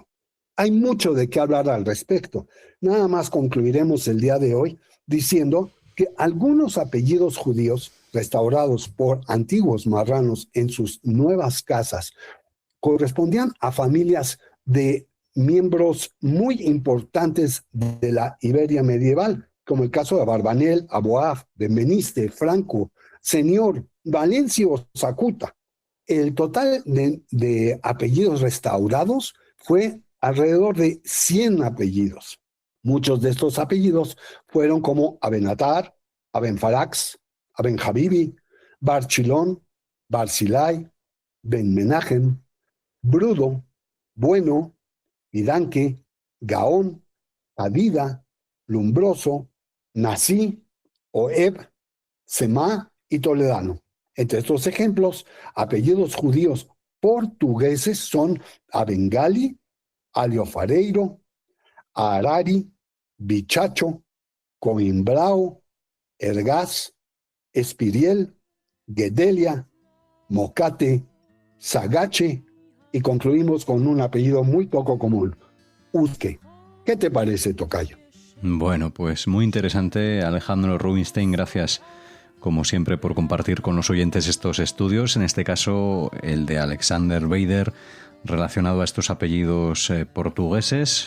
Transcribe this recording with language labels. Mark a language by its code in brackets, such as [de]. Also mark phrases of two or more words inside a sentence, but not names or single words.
[es] Hay mucho de qué hablar al respecto. Nada más concluiremos el día de hoy diciendo que algunos apellidos judíos restaurados por antiguos marranos en sus nuevas casas correspondían a familias de miembros muy importantes de la Iberia medieval, como el caso de Barbanel, Aboaf, Benveniste, Franco, Señor, Valencio, Zacuta. El total de apellidos restaurados fue alrededor de 100 apellidos. Muchos de estos apellidos fueron como Abenatar, Abenfarax, Abenjabibi, Barchilón, Barzilai, Ben-Menahem, Brudo, Bueno, Idanque, Gaón, Adida, Lumbroso, Nasí, Oeb, Semá y Toledano. Entre estos ejemplos, apellidos judíos portugueses son Abengali, Aliofareiro, Arari, Bichacho, Coimbrao, Ergaz, Espiriel, Guedelia, Mocate, Sagache y concluimos con un apellido muy poco común, Uzque. ¿Qué te parece, tocayo? Bueno, pues muy interesante, Alejandro Rubinstein, gracias como siempre por compartir con los oyentes estos estudios, en este caso el de Alexander Beider relacionado a estos apellidos portugueses.